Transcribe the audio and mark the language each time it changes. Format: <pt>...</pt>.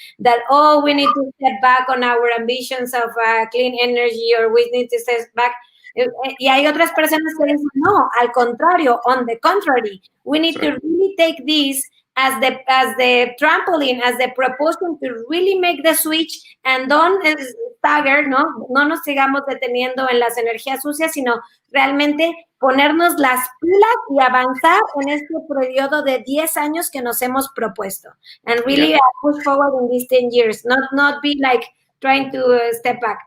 <en>That, we need to step back on our ambitions of clean energy, or we need to step back.</en> <es>Y hay otras personas que dicen, no, al contrario,</es> <en>on the contrary. We need to really take this as the trampoline, as the propulsion to really make the switch and don't stagger, ¿no?</en> <es>No nos sigamos deteniendo en las energías sucias, sino realmente ponernos las pilas y avanzar en este periodo de 10 años que nos hemos propuesto.</es> <en>And really push forward in these 10 years, not be like trying to step back.</en>